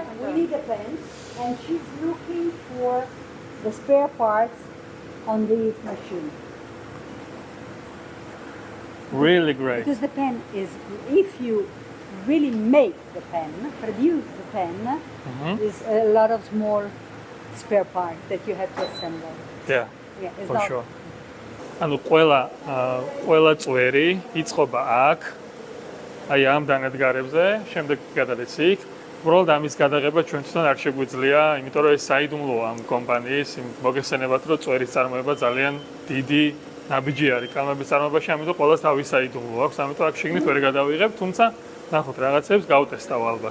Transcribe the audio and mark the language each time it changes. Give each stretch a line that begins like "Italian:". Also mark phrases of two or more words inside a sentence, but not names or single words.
English: We need a pen, and she's looking for the spare parts on this machine. Really great. Because the pen is, if you really make the pen, produce the pen, is a lot of small spare parts that you have to assemble. Yeah. Yeah, it's For not. sure.
Georgian: ანუ ყველა წვერი იწყობა აქ. აი ამ დანადგარებზე, შემდეგ გადადის იქ. უბრალოდ ამის გადაღება ჩვენ თვითონ არ შეგვიძლია, იმიტომ რომ ეს საიდუმლოა ამ კომპანიის, მოგესწრებათ რომ წვერის წარმოება ძალიან დიდი ნაბიჯი არის კალმების წარმოებაში, ამიტომ ყველას თავის საიდუმლო აქვს, ამიტომ აქ შეგნით ვერ გადავიღებ, თუმცა ნახოთ რაღაცებს გავტესტავ ალბათ.